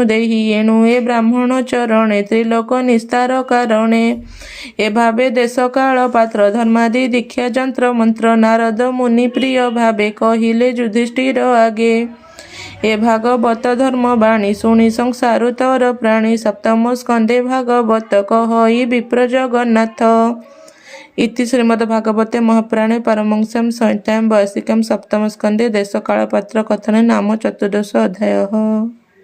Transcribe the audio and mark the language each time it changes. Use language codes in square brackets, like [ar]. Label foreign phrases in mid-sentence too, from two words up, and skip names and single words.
[or] ଦେହି ଏଣୁ ଏ ବ୍ରାହ୍ମଣ ଚରଣେ ତ୍ରିଲୋକ ନିସ୍ତାର କାରଣେ ଏ ଭାବେ ଦେଶ କାଳ ପାତ୍ର ଧର୍ମାଦି ଦୀକ୍ଷା ଯନ୍ତ୍ର ମନ୍ତ୍ର ନାରଦ ମୁନି ପ୍ରିୟ ଭାବେ କହିଲେ ଯୁଧିଷ୍ଠିର ଆଗେ ଏ ଭାଗବତ ଧର୍ମ ବାଣୀ ଶୁଣି ସଂସାରୁ ତର ପ୍ରାଣୀ ସପ୍ତମ ସ୍କନ୍ଧେ ଭାଗବତ କହଇ ବିପ୍ର ଜଗନ୍ନାଥ [sa] इति श्रीमद्भागवते महापुराणे परमहंस्यां संहितायां 82 सप्तम स्कन्धे देशकालपात्र कथने नाम 14 अध्यायः।